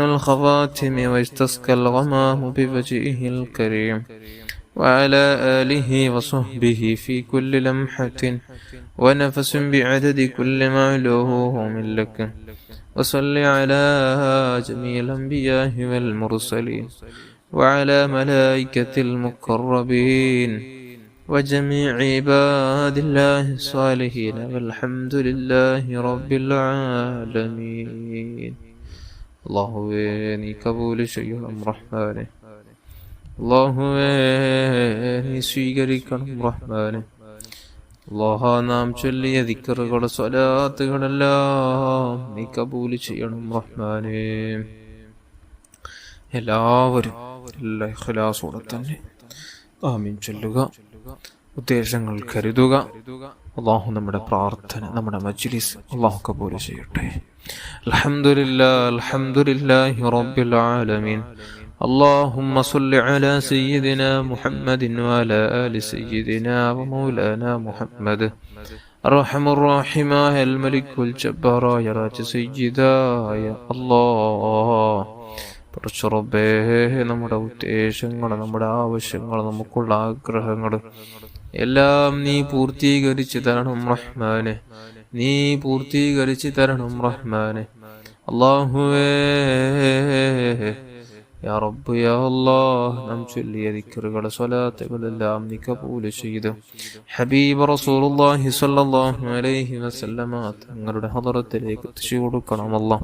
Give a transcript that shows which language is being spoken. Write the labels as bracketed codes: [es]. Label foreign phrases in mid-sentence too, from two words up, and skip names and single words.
[ar] الخواتم ويستسقى الغمام بوجهه الكريم وعلى آله وصحبه في كل لمحة ونفس بعدد كل معلوه من لك وصل على جميع الأنبياء والمرسلين وعلى ملائكة المقربين وجميع عباد الله الصالحين والحمد لله رب العالمين. [ml] അല്ലാഹുവേ നീ കബൂൽ ചെയ്യണം റഹ്മാനെ. അല്ലാഹുവേ നീ സ്വീകരിക്കണം റഹ്മാനെ. അല്ലാഹ നാം ചൊല്ലിയ ദിക്റുകൾ സ്വലാത്തുകളെല്ലാം നീ കബൂൽ ചെയ്യണം റഹ്മാനെ. എല്ലാവരും എല്ലാ ഇഖ്ലാസോടെ തന്നെ ആമീൻ ചൊല്ലുക, ഉദ്ദേശങ്ങൾ കരുതുക. അല്ലാഹു നമ്മുടെ പ്രാർത്ഥന, നമ്മുടെ മജ്ലിസ് അല്ലാഹു കബൂൽ ചെയ്യട്ടെ. [ar] الحمد لله رب العالمين. اللهم صل على سيدنا محمد وعلى آل سيدنا ومولانا محمد الرحم الراحم الملك الجبار يا راج سيدا يا الله. [ml] റബ്ബേ നമ്മുടെ ഉദ്ദേശങ്ങൾ, നമ്മുടെ ആവശ്യങ്ങൾ, നമുക്കുള്ള ആഗ്രഹങ്ങൾ എല്ലാം നീ പൂർത്തീകരിച്ചു തരണം റഹ്മാനെ. നീ പൂർത്തീകരിച്ചു തരണം റഹ്മാനെ. അല്ലാഹുവേ [ar] يا رب يا الله [ml] നാം ചൊല്ലിയ ദിക്റുകൾ സ്വലാത്തുകളെല്ലാം നീ കബൂൽ ചെയ്തു ഹബീബ് [ar] رسول الله صلى الله عليه وسلم [ml] തങ്ങളുടെ ഹദറത്തിലേക്ക് എത്തിച്ചു കൊടുക്കണം അല്ലാഹ്.